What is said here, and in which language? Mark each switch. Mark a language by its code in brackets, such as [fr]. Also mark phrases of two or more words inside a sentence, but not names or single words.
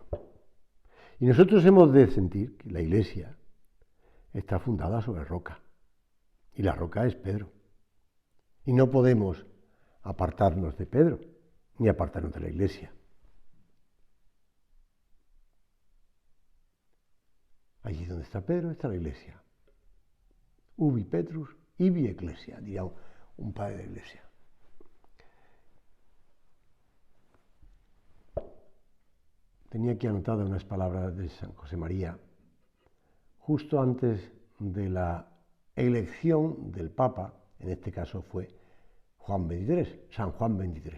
[es] Y nosotros hemos de sentir que la iglesia está fundada sobre roca. Y la roca es Pedro. Y no podemos apartarnos de Pedro, ni apartarnos de la iglesia. Allí donde está Pedro está la iglesia. [la] Ubi Petrus, ibi ecclesia, [es] diría un padre de la iglesia. Tenía aquí anotadas unas palabras de San José María, justo antes de la elección del Papa, en este caso fue Juan XXIII, San Juan XXIII.